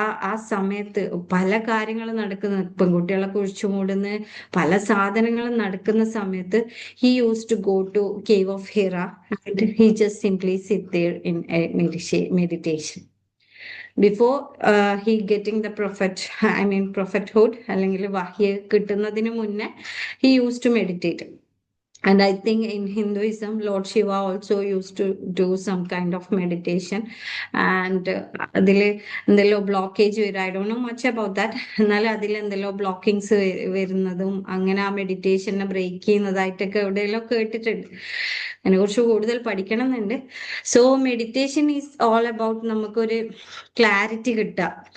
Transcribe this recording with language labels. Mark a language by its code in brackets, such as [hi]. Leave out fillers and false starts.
[ml] ആ സമയത്ത് പല കാര്യങ്ങളും നടക്കുന്ന, പെൺകുട്ടികളെ കുഴിച്ചു മൂടുന്ന പല സാധനങ്ങളും നടക്കുന്ന സമയത്ത് [en] he used to go to cave of Hira and he just simply sit there in a meditation before he getting the prophet, I mean prophethood [ml] അല്ലെങ്കിൽ വഹ്യ് കിട്ടുന്നതിന് മുന്നേ [en] he used to meditate. And I think in Hinduism, Lord Shiva also used to do some kind of meditation. [ml] And അതില് എന്തെല്ലോ blockage വരും. [en] I don't know much about that. [ml] എന്നാലും അതിൽ എന്തെല്ലോ ബ്ലോക്കിങ്സ് വരുന്നതും അങ്ങനെ ആ മെഡിറ്റേഷനെ ബ്രേക്ക് ചെയ്യുന്നതായിട്ടൊക്കെ എവിടെയെല്ലാം കേട്ടിട്ടുണ്ട്. അതിനെ കുറിച്ച് കൂടുതൽ പഠിക്കണം എന്നുണ്ട്. [en] so meditation is all about [ml] നമുക്കൊരു ക്ലാരിറ്റി കിട്ടുക.